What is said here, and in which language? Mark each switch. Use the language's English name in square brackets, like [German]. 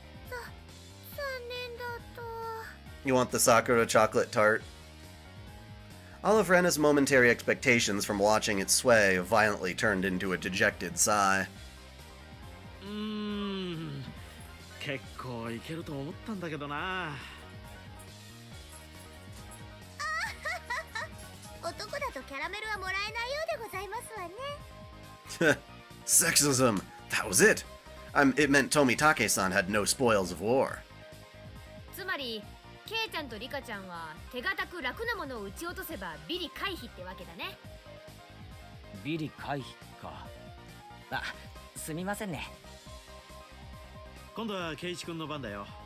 [Japanese] 残念だった。 [English] You want the Sakura chocolate tart? All of Rena's momentary expectations from watching it sway violently turned into a dejected sigh. [Japanese] 結構いけると思ったんだけどな。男だとキャラメルはもらえないようでございますわね。 [English] Sexism! That was it! It meant Tomitake-san had no spoils of war. [Japanese] つまりケイちゃんとリカちゃんは手堅く楽なものを撃ち落とせばビリ回避ってわけだね。ビリ回避か。あ、すみませんね。今度はケイイチ君の番だよ。